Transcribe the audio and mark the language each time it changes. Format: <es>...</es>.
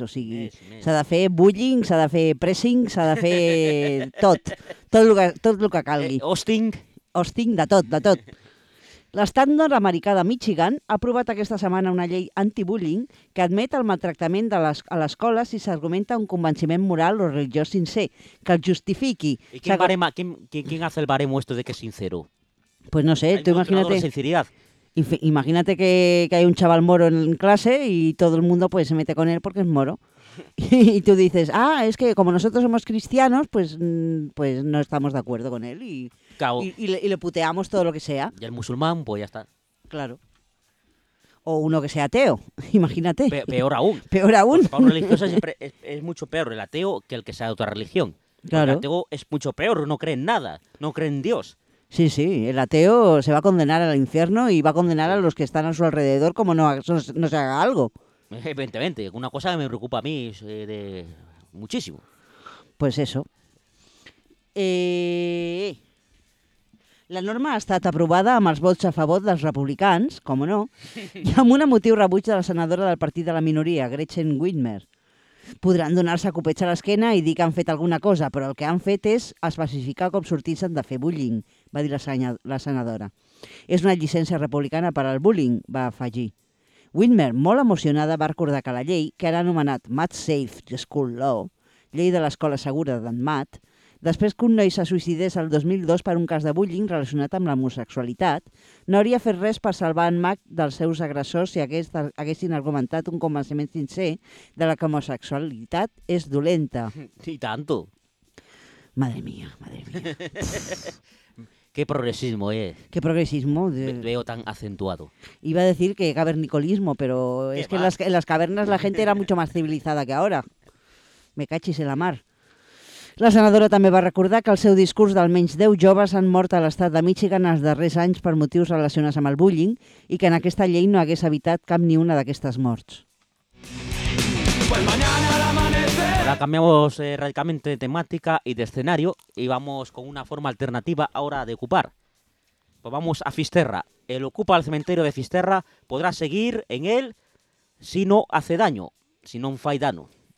<ca>O sigui, s'ha de fer bullying, s'ha de fer pressing, s'ha de fer tot el que calgui. Hosting, de tot. L'estàndard americà de Michigan ha aprovat aquesta setmana una llei anti-bullying que admet el maltractament a l'escola si s'argumenta un convenciment moral o religiós sincer, que el justifiqui.</ca> <es>¿Y quién, barema, quién hace el baremo esto de que es sincero? Pues no sé, tú imagínate. ¿Hay un sinceridad? Imagínate que hay un chaval moro en clase y todo el mundo pues se mete con él porque es moro. Y tú dices, ah, es que como nosotros somos cristianos, pues no estamos de acuerdo con él y le puteamos todo lo que sea. Y el musulmán, pues ya está. Claro. O uno que sea ateo, imagínate. Peor aún. Porque para un religioso siempre es mucho peor el ateo que el que sea de otra religión. Claro. El ateo es mucho peor, no cree en nada, no cree en Dios. Sí, sí, el ateo se va a condenar al infierno y va a condenar a los que están a su alrededor como no se haga algo. Evidentemente, una cosa que me preocupa a mí de muchísimo. Pues eso.</es> <ca>La norma ha estat aprovada amb els vots a favor dels republicans, com no, i amb un emotiu rebuig de la senadora del partit de la minoria, Gretchen Whitmer. Podran donar-se copets a l'esquena i dir que han fet alguna cosa, però el que han fet és especificar com sortir-se'n de fer bullying, va dir la senadora. És una llicència republicana per al bullying, va afegir. Whitmer, molt emocionada, va recordar que la llei, que era anomenat Mat Safe School Law, llei de l'escola segura d'en Mat, després que un noi se suïcidés el 2002 per un cas de bullying relacionat amb l'homosexualitat, no hauria fet res per salvar en Mac dels seus agressors si haguessin argumentat un convenciment sincer de la que homosexualitat és dolenta. I tanto.</ca> <es>Madre mía. Qué progresismo, ¿eh? Qué progresismo. Veo tan acentuado. Iba a decir que cavernicolismo, pero es que en las cavernas la gente era mucho más civilizada que ahora. Me cachis en la mar.</es> <ca>La senadora també va recordar que el seu discurs d'almenys 10 joves han mort a l'estat de Michigan els darrers anys per motius relacionats amb el bullying i que en aquesta llei no hagués evitat cap ni una d'aquestes morts.</ca> <es>Ahora cambiamos radicalmente de temática y de escenario y vamos con una forma alternativa ahora de ocupar. Pues vamos a Fisterra. El ocupa el cementerio de Fisterra podrá seguir en él si no hace daño,</es> <gl>si no fai dano.</gl>